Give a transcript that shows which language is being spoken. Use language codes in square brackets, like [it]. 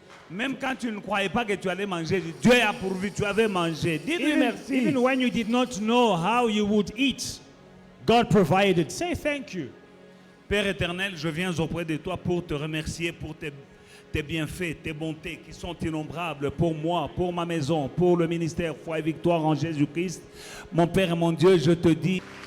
[fr] Même quand tu ne croyais pas que tu allais manger, Dieu a pourvu, tu avais mangé. Dis-lui merci. [en] Even when you did not know how you would eat, God provided. Say thank you. [fr] Père éternel, je viens auprès de toi pour te remercier pour tes bienfaits, tes bontés qui sont innombrables pour moi, pour ma maison, pour le ministère Foi et Victoire en Jésus-Christ. Mon Père et mon Dieu, je te dis,